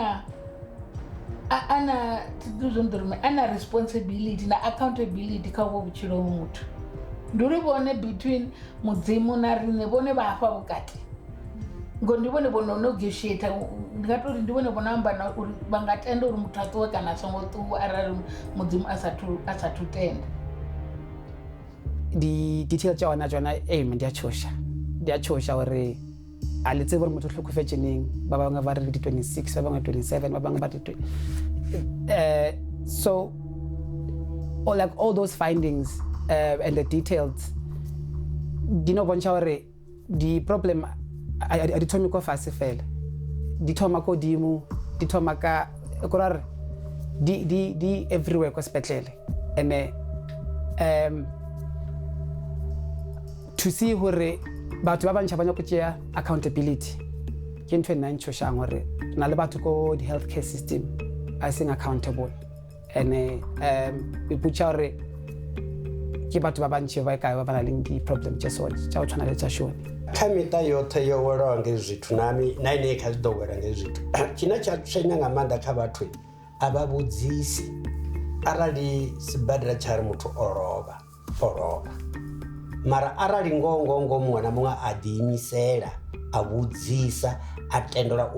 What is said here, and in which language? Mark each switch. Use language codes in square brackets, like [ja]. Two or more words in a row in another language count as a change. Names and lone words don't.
[ve] ana responsibility na accountability kha uvho vhutshilo ha muthu ndi uri vhone between mudzimu na riṋe vhone vha hafha vhukati ngo ndi vhone vhono negotiate ndi nga tori ndi vhone vhono amba na uri vha nga tenda uri muthu a ṱuwe kana a songo ṱuwa arali mudzimu a sathu tenda [nso] di-detail tša ona tsona ndi a tšhoša gore a le tsebe gore motho o tlhokofetse neng ba bangwe ba re di 26 ba bangwe 27 ba bangwe ba di so [en] like all those findings and the details [nso] di no bontšha gore di-problem a di thome ko fase fela di thoma ko dimo di thoma ka korare di everywhere ko sepetlele [en] and to see [nso] gore batho ba bantšha ba nyako tšea accountability ke ntho e nna ntšhošang gore na le batho ko di- [en] health care system [nso] a seng [en] accountable and [nso] e botša gore ke batho ba bantši ba kae ba ba na leng di-problem tša go tshwana le tša Shoni [ve] kha miṱa yoṱhe yo welaho nga zwithu na ine kha zwi ḓo wela nga zwithu tshine tsha tswenya nga maanḓa kha vhathu a vha vhudzisi arali sibadela tsha ri muthu o lovha mara arali ngoho muṅwe na muṅwe a ḓiimisela a vhudzisa a tendelwa